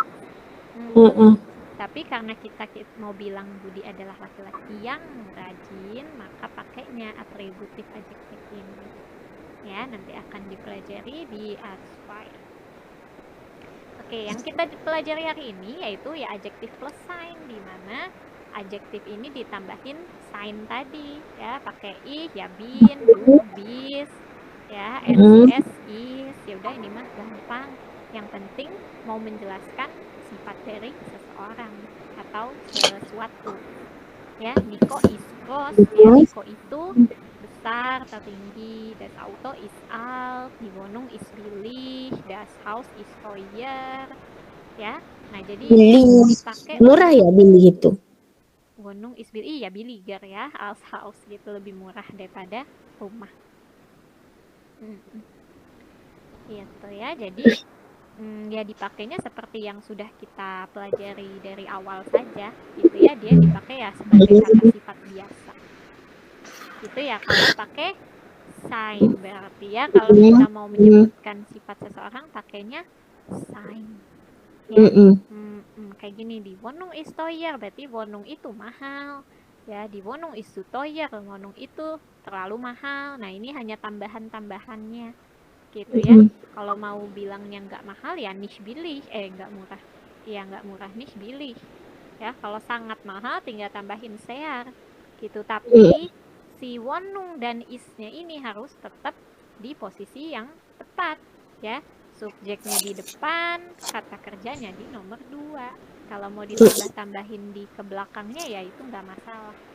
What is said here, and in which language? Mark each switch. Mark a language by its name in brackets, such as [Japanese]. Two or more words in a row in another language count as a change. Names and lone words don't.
[Indonesian] Tapi karena kita mau bilang Budi adalah laki-laki yang rajin, maka pakainya atributif adjektif ini ya, nanti akan dipelajari di ASVAI. Oke, yang kita pelajari hari ini yaitu ya adjektif plus sign, di mana adjektif ini ditambahin sign tadi ya, pakai i ya, [German] bin, du, bis [Indonesian] ya, ss, is, ya udah ini mah gampang. Yang penting mau menjelaskan sifat dari seseorang atau sesuatu ya. [German] Niko is groß [Indonesian] ya, Niko itu besar, tertinggi. [German] Das Auto is alt, die Wohnung is billig, das Haus is teuer ya. [Indonesian] Nah, jadi dipakai murah ya billig itu. [German] Wohnung is billig [Indonesian] ya, billiger ya, [German] als Haus [Indonesian] gitu, lebih murah daripada rumah gitu ya. Jadi Ya dipakainya seperti yang sudah kita pelajari dari awal saja, gitu ya. Dia dipakai ya sebagai kata sifat biasa. Gitu ya kalau pakai sign, berarti ya kalau kita mau menyebutkan sifat seseorang pakainya sign. Ya. Kayak gini, di [German] Wonung is teuer, [Indonesian] berarti Wonung itu mahal. Ya, di [German] Wonung is zu teuer, [Indonesian] Wonung itu terlalu mahal. Nah, ini hanya tambahan-tambahannya. Gitu ya. Kalau mau bilangnya nggak mahal ya [German] nicht billig, [Indonesian] nggak murah. Ya nggak murah [German] nicht billig. [Indonesian] Ya, kalau sangat mahal tinggal tambahin sehr. Gitu. Tapi si Wonung dan is-nya ini harus tetap di posisi yang tepat, ya. Subjeknya di depan, kata kerjanya di nomor 2. Kalau mau ditambah-tambahin di ke belakangnya ya itu nggak masalah.